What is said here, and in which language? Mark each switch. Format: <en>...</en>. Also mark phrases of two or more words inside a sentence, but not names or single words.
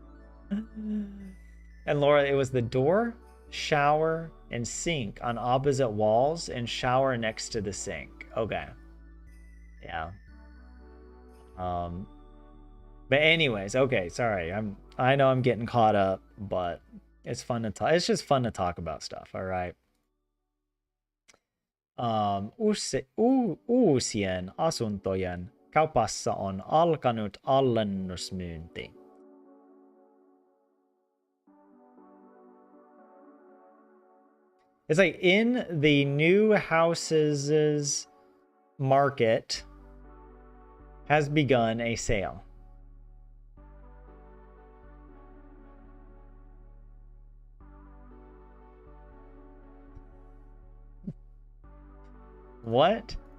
<en>And Laura, it was the door, shower, and sink on opposite walls, and shower next to the sink. Okay. Yeah. But anyways, okay, sorry. I know I'm getting caught up, but it's fun to talk. It's just fun to talk about stuff, all right.</en> <fi>Uusien asuntojen kaupassa on alkanut alennusmyynti.</fi> <en>It's like in the new houses market has begun a sale. What?</en>